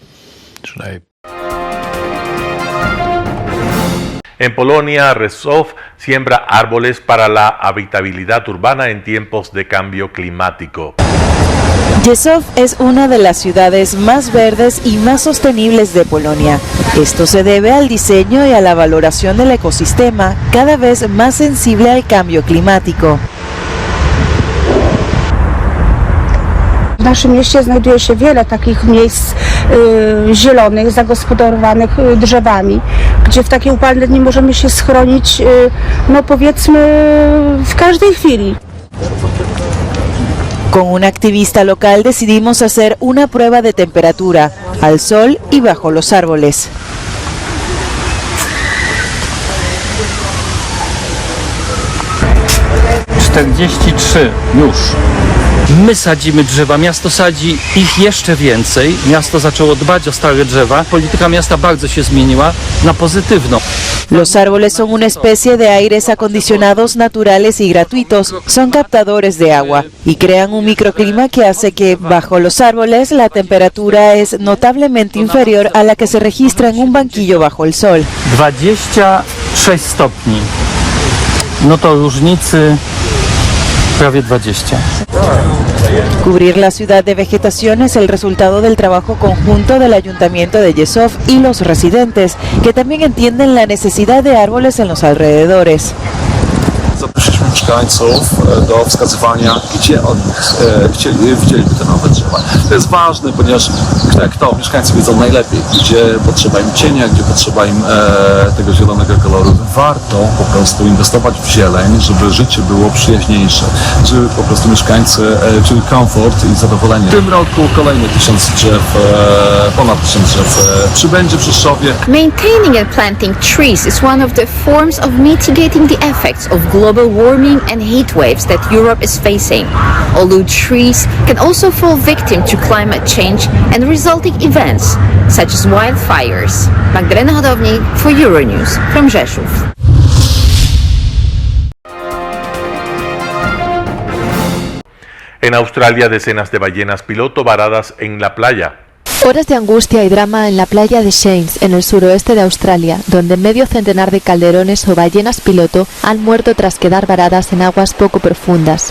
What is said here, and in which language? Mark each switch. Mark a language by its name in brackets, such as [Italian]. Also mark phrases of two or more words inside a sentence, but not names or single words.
[Spanish] En Polonia, Resow siembra árboles para la habitabilidad urbana en tiempos de cambio climático. Rzeszów es una de las ciudades más verdes y más sostenibles de Polonia. Esto se debe al diseño y a la valoración del ecosistema, cada vez más sensible al cambio climático. [Polish] W naszym mieście znajduje się wiele takich miejsc zielonych, zagospodarowanych drzewami, gdzie w takie upalne dni możemy się schronić, no powiedzmy, w każdej chwili. [Spanish] Con un activista local decidimos hacer una prueba de temperatura, al sol y bajo los árboles. [Polish] już. My sadzimy drzewa, miasto sadzi ich jeszcze więcej. Miasto zaczęło dbać o stare drzewa. Polityka miasta bardzo się zmieniła na pozytywną. [Spanish] Los árboles son una especie de aires acondicionados naturales y gratuitos. Son captadores de agua y crean un microclima que hace que, bajo los árboles, la temperatura es notablemente inferior a la que se registra en un banquillo bajo el sol. [Polish] 26 stopni. No to różnicy prawie 20. [Spanish] Cubrir la ciudad de vegetación es el resultado del trabajo conjunto del Ayuntamiento de Rzeszów y los residentes, que también entienden la necesidad de árboles en los alrededores. [Polish] Zaprosiliśmy mieszkańców do wskazywania, gdzie oni widzieliby te nowe drzewa. To jest ważne, ponieważ mieszkańcy wiedzą najlepiej, gdzie potrzeba im cienia, gdzie potrzeba im tego zielonego koloru. Warto po prostu inwestować w zieleń, żeby życie było przyjaźniejsze, żeby po prostu mieszkańcy czuli komfort i zadowolenie. W tym roku kolejne 1000 drzew, ponad 1000 drzew przybędzie w Rzeszowie. [English] Maintaining and planting trees is one of the forms of mitigating the effects of global warming and heat waves that Europe is facing, although trees can also fall victim to climate change and resulting events, such as wildfires. Magdalena Hodownik for Euronews from Rzeszów. [Spanish] En Australia, decenas de ballenas piloto varadas en la playa. Horas de angustia y drama en la playa de Shanks, en el suroeste de Australia, donde medio centenar de calderones o ballenas piloto han muerto tras quedar varadas en aguas poco profundas.